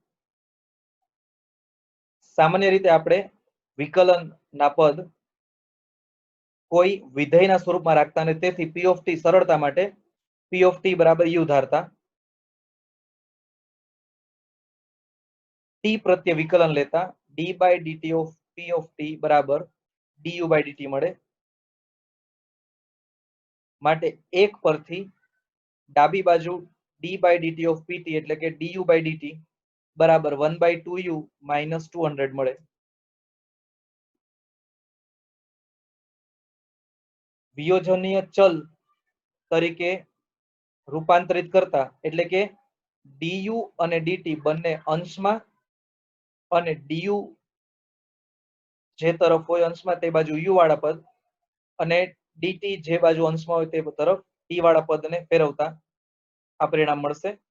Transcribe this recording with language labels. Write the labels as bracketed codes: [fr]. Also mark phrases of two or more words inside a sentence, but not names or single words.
[gu] સામાન્ય રીતે આપણે વિકલનના પદ કોઈ વિધેયના સ્વરૂપમાં રાખતા અને તેથી [en] p of t [gu] સરળતા માટે [en] p of t [gu] બરાબર u ધારતા. t પ્રત્યે વિકલન લેતા [en] d by dt of p of t [gu] બરાબર [en] du by dt [gu] મળે. માટે એક પરથી ડાબી બાજુ [en] d by dt of pt [gu] એટલે કે [en] du by dt [gu] બરાબર [en] 1/2u minus 200 [gu] મળે. વિયોજનીય ચલ તરીકે રૂપાંતરિત કરતા એટલે કે du અને dt બંને અંશમાં અને du જે તરફ હોય અંશમાં તે બાજુ u વાળા પદ અને dt જે બાજુ અંશમાં હોય તે તરફ t વાળા પદને ફેરવતા આ પરિણામ મળશે.